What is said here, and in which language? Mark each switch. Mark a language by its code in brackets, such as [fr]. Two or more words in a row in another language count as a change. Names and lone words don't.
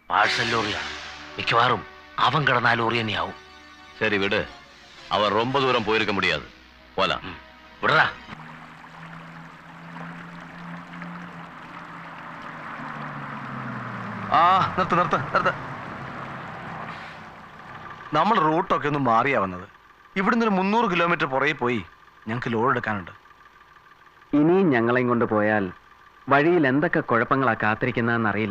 [ml] പാഴ്സൽ ലോറിയാണ്. മിക്കവാറും അവൻ കിടന്ന ലോറി തന്നെയാവും. [ta] சரி விடு, அவர் ரொம்ப தூரம் போயிருக்க முடியாது. போலாம். விடுறா. [ml] നിർത്ത് നിർത്ത് നിർത്ത്. നമ്മൾ റൂട്ടൊക്കെ ഒന്ന് മാറിയാ വന്നത്. ഇവിടുന്ന് ഒരു 300 കിലോമീറ്റർ പുറകെ പോയി ഞങ്ങൾക്ക് ലോഡ് എടുക്കാനുണ്ട്. ഇനിയും ഞങ്ങളെയും കൊണ്ട് പോയാൽ വഴിയിൽ എന്തൊക്കെ കുഴപ്പങ്ങളാ കാത്തിരിക്കുന്നതെന്ന് അറിയില്ല.